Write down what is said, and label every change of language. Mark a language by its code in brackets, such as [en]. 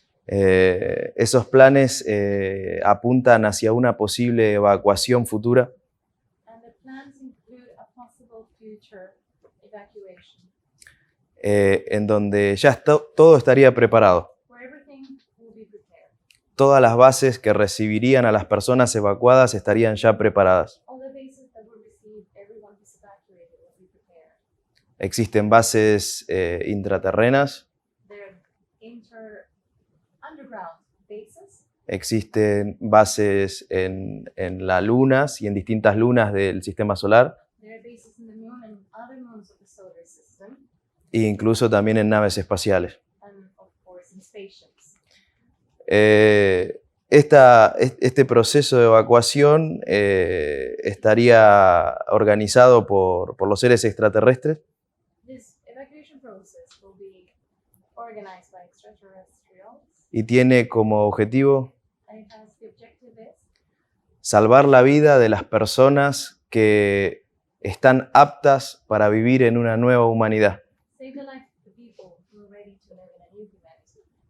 [es] Esos planes apuntan hacia una posible evacuación futura [en] And the plans include a possible future evacuation [es] en donde ya todo estaría preparado. [en] where everything will be prepared. [es] Todas las bases que recibirían a las personas evacuadas estarían ya preparadas. [en] All the bases that will receive everyone who's evacuated will be prepared. [es] Existen bases intraterrenas, [en] There are underground bases. [es] existen bases en las lunas y en distintas lunas del sistema solar, [en] There are bases in the moon and other moons of the solar system, [es] e incluso también en naves espaciales. [en] and of course in spaceships. [es] Este proceso de evacuación estaría organizado por los seres extraterrestres [en] This evacuation process will be organized by extraterrestrials, [es] y tiene como objetivo [en] and it has the objective is [es] salvar la vida de las personas que están aptas para vivir en una nueva humanidad. [en] save the life of the people who are ready to live in a new humanity.